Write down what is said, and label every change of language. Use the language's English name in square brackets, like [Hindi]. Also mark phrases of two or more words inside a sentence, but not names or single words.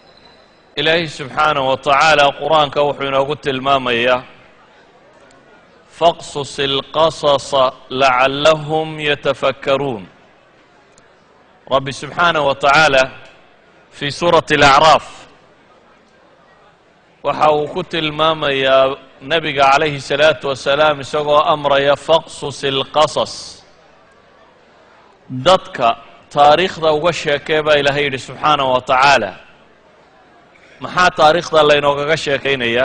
[Somali] ilaahay [Arabic] سبحانه وتعالى [Somali] qur-aanka wuxuu inoogu tilmaamayaa [Arabic] فاقصص القصص لعلهم يتفكرون. رب سبحانه وتعالى في سورة الأعراف [Somali] waxa uu ku tilmaamayaa nabiga [Arabic] عليه الصلاة والسلام [Somali] isagoo amraya [Arabic] فاقصص القصص, [Somali] dadka taariikhda uga sheekee baa ilaahay yidhi [Arabic] سبحانه وتعالى. [Somali] maxaa taariikhda laynoogaga sheekaynayaa?